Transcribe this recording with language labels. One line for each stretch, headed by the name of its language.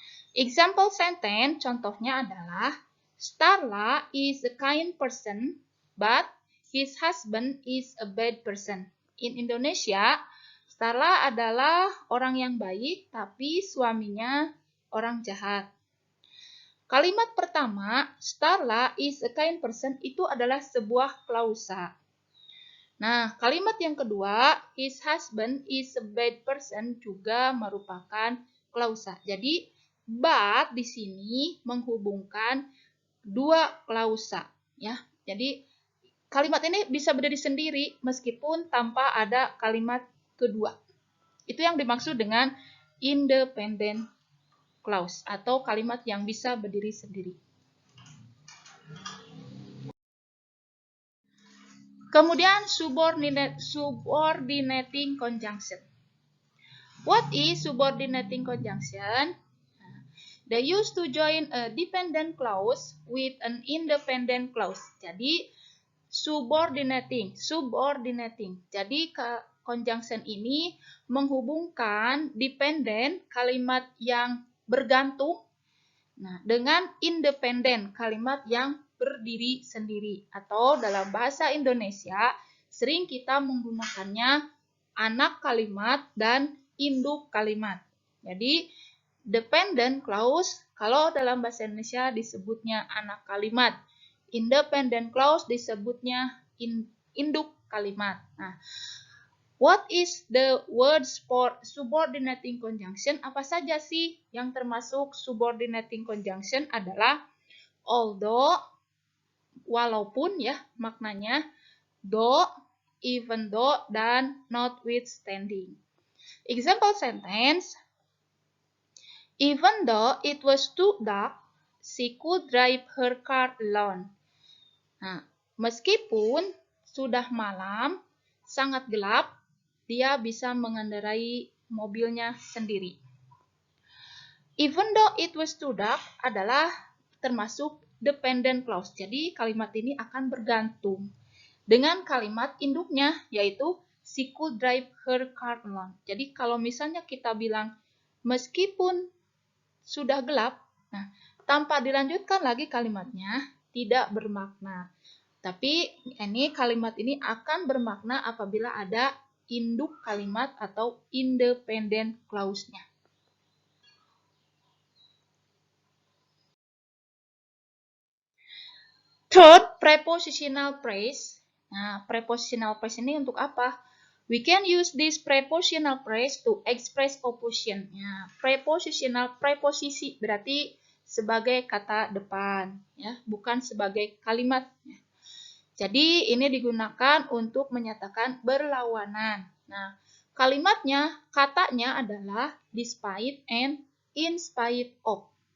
English: Example sentence
Indonesian: contohnya adalah
English: Starla is a kind person, but his husband is a bad person. In Indonesia,
Indonesian: Starla adalah orang yang baik, tapi suaminya orang jahat. Kalimat pertama,
English: Starla is a kind person,
Indonesian: itu adalah sebuah klausa. Nah, kalimat yang kedua,
English: his husband is a bad person,
Indonesian: juga merupakan klausa. Jadi, but di sini menghubungkan dua klausa. Ya, jadi kalimat ini bisa berdiri sendiri meskipun tanpa ada kalimat kedua. Itu yang dimaksud dengan independent clause atau kalimat yang bisa berdiri sendiri. Kemudian subordinating conjunction.
English: What is subordinating conjunction? They used to join a dependent clause with an independent clause.
Indonesian: Jadi subordinating. Jadi conjunction ini menghubungkan dependent kalimat yang bergantung dengan independen kalimat yang berdiri sendiri atau dalam bahasa Indonesia sering kita menggunakannya anak kalimat dan induk kalimat. Jadi dependent clause kalau dalam bahasa Indonesia disebutnya anak kalimat. independent clause disebutnya induk kalimat.
English: Nah, what is the words for subordinating conjunction?
Indonesian: Apa saja sih yang termasuk subordinating conjunction? Adalah although, walaupun ya maknanya, though, even though, dan notwithstanding.
English: Example sentence, even though it was too dark, she could drive her car alone.
Indonesian: Nah, meskipun sudah malam, sangat gelap, dia bisa mengendarai mobilnya sendiri.
English: Even though it was too dark
Indonesian: adalah termasuk
English: dependent clause.
Indonesian: Jadi kalimat ini akan bergantung dengan kalimat induknya, yaitu
English: she could drive her car alone.
Indonesian: Jadi kalau misalnya kita bilang meskipun sudah gelap, nah tanpa dilanjutkan lagi kalimatnya tidak bermakna. Tapi ini kalimat ini akan bermakna apabila ada induk kalimat atau independent clause-nya.
English: Third, prepositional phrase.
Indonesian: Nah,
English: prepositional phrase
Indonesian: ini untuk apa?
English: We can use this prepositional phrase to express opposition.
Indonesian: Nah, prepositional, preposisi berarti sebagai kata depan, ya, bukan sebagai kalimat. Jadi ini digunakan untuk menyatakan berlawanan. Nah, kalimatnya, katanya adalah despite and in spite of.